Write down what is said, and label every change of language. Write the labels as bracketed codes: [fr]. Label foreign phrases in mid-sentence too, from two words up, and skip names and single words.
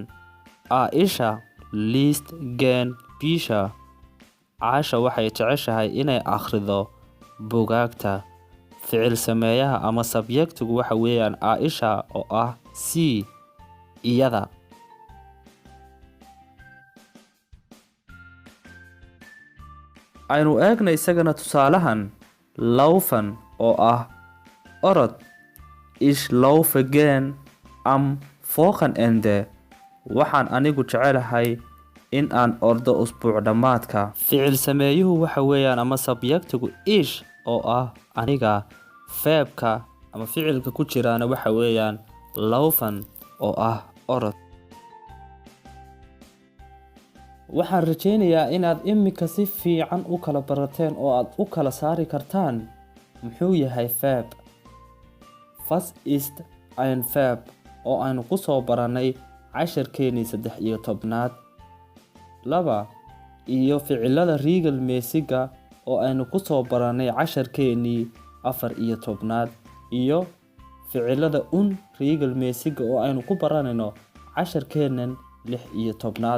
[de] Aisha liest gern Bücher. [so] Aisha waxay jeceshahay inay akhrido buugaagta. Ficil sameeyaha ama subjectigu waxa weeyaan Aisha oo ah sie iyada. Aynu eegna isagana tusaalahan. Laufen oo ah orod. [de] Ich laufe gern am Wochenende. [so] Waxaan anigu jecelahay in aan ordo usbuuc dhammaadka. Ficil sameeyuhu waxa weeyaan ama subjectigu ich oo ah aniga. Verbka ama ficilka ku jiraana waxa weeyaan laufen oo ah orod. Waxaan rajaynayaa inaad imika si fiican u kala barateen oo aad u kala saari kartaan muxuu yahay verb. [de] Was ist ein Verb [so] oo aynu ku soo baranay casharkeenii 13aad. 2 iyo ficilada regelmäßiga oo aynu ku soo baranay casharkeenii 14aad iyo ficilada unregelmäßiga oo aynu ku baranayno casharkeenan 16aad.